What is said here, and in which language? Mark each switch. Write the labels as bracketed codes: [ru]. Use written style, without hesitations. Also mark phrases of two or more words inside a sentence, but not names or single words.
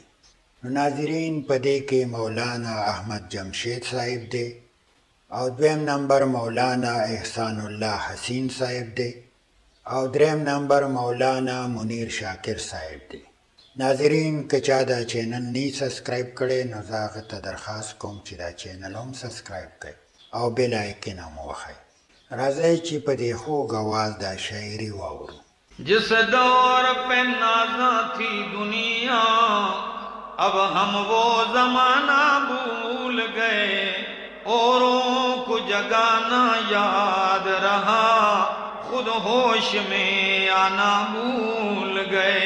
[ps] نو ناظرین په دې کې مولانا احمد جمشید صاحب دی او دویم نمبر مولانا احسان الله حسین صاحب دی او دریم نمبر مولانا منیر شاکر صاحب دی. ناظرین که چا دا چینل نی سبسکرائب کړی نو زه هغه ته درخواست کوم چې دا چینل هم سبسکرائب کړئ او [en] bell icon [ps] هم ووهئ. راځئ چې په دې خوږ آواز دا شاعري واورو. [ur] جس دور پہ نازاں تھی دنیا اب ہم وہ زمانہ بھول گئے، اوروں کو جگانا یاد رہا خود ہوش میں آنا بھول گئے.